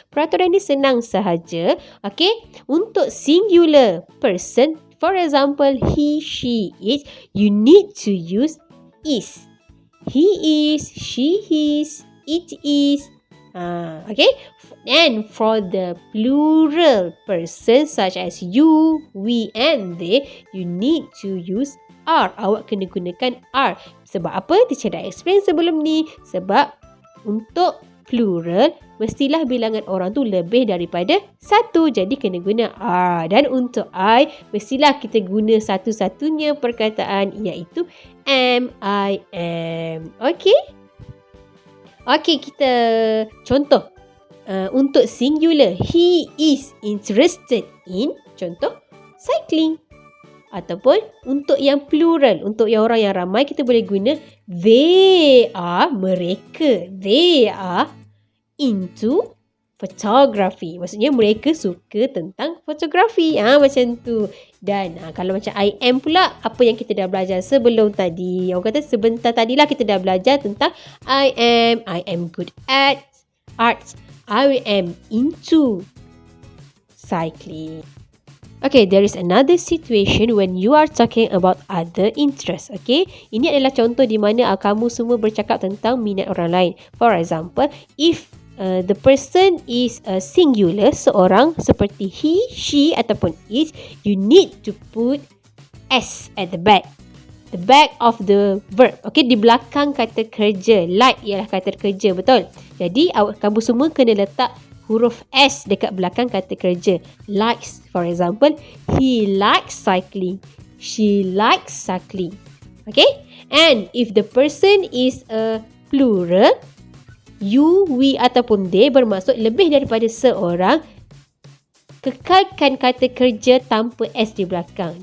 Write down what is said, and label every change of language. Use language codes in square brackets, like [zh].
[ms] Peraturan dia senang sahaja. [en] Okay, [ms] untuk [en] singular person, for example, he, she, it, you need to use is. He is, she is, it is. Okay, and for the plural person such as you, we and they, you need to use are. [ms] Awak kena gunakan [en] are. [ms] Sebab apa? Teacher dah explain sebelum ni. Sebab untuk plural, mestilah bilangan orang tu lebih daripada satu. Jadi kena guna are. Dan untuk I, mestilah kita guna satu-satunya perkataan, iaitu am, [en] I am. [ms] Okay? [en] Okay, [ms] kita contoh. Untuk [en] singular, he is interested in, [ms] contoh, [en] cycling. [ms] Ataupun untuk yang plural, untuk yang orang yang ramai, kita boleh guna [en] they are, [ms] mereka. [en] They are into photography. [ms] Maksudnya mereka suka tentang fotografi. Macam tu. Dan kalau macam I am pula, apa yang kita dah belajar sebelum tadi. Orang kata sebentar tadilah kita dah belajar tentang [en] I am good at arts. I am into cycling. Okay, there is another situation when you are talking about other interests. [ms] Okay, ini adalah contoh di mana kamu semua bercakap tentang minat orang lain. [en] For example, if the person is singular, [ms] seorang, seperti [en] he, she [ms] ataupun [en] it, you need to put s at the back of the verb. [ms] Okay, di belakang kata kerja. Like ialah kata kerja, betul? Jadi kamu semua kena letak huruf S dekat belakang kata kerja. [en] Likes, for example, he likes cycling. She likes cycling. Okay? And if the person is a plural, you, we [ms] ataupun [en] they [ms] bermaksud lebih daripada seorang, kekalkan kata kerja tanpa S di belakang.